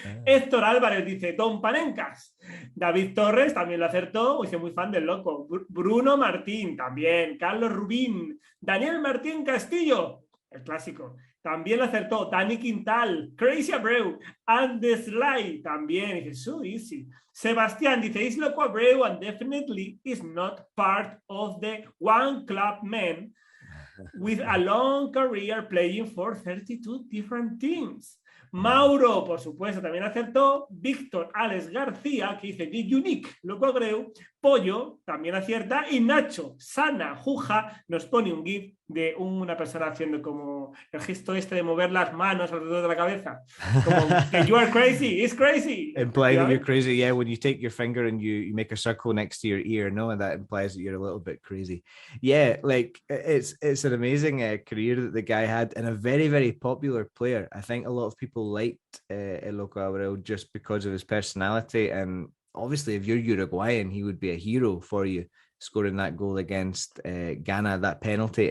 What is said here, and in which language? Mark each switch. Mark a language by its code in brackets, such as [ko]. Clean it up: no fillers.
[es] Héctor Álvarez dice Don Panencas. David Torres también lo acertó, soy muy fan del loco. Bruno Martín también. Carlos Rubín. Daniel Martín Castillo, el clásico. También lo acertó Dani Quintal, Crazy Abreu, and the Sly también. Dice, [en] so easy. [es] Sebastián dice, [en] is loco Abreu and definitely is not part of the one club men with a long career playing for 32 different teams. [es] Mauro, por supuesto, también acertó. Víctor Alex García, que dice The Unique, loco Abreu. Pollo también acierta. Y Nacho Sana Juja nos pone un GIF de una persona haciendo como el gesto este de mover las manos alrededor de la cabeza. Como que [en] you are crazy, it's crazy. Implying that you're crazy, yeah, when you take your finger and you make a circle next to your ear, no, and that implies that you're a little bit crazy. Yeah, like it's an amazing career that the guy had, and a very, very popular player. I think a lot of people liked El Loco Abreu just because of his personality, and obviously if you're Uruguayan, he would be a hero for you, scoring that goal against Ghana, that penalty.